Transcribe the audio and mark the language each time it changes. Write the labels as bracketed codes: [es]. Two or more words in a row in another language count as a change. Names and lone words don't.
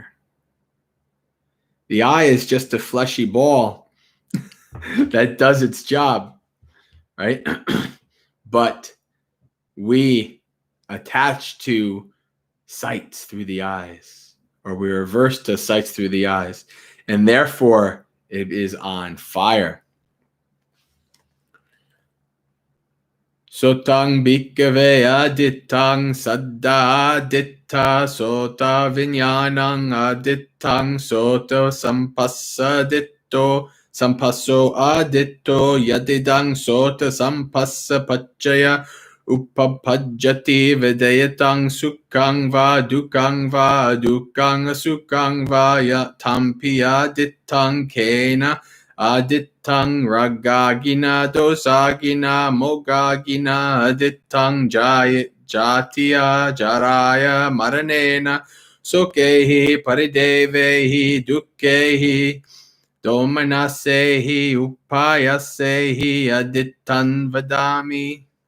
[en] The eye is just a fleshy ball that does its job, right? But we attach to sights through the eyes, or we reverse to sights through the eyes, and therefore it is on fire. [pi] Sotang bhikkhave aditang saddha aditta sota vinyanang aditang soto sampassa sampasso aditto yadidang sota sampassa paccaya upapajjati vedayatang sukkang va dukkang asukang va yatampi aditang kena aditang ragagina dosagina mogagina aditang jatiya jaraya maranena sokehi paridevehi dukkehi domanasehi upayasehi adittan vadami.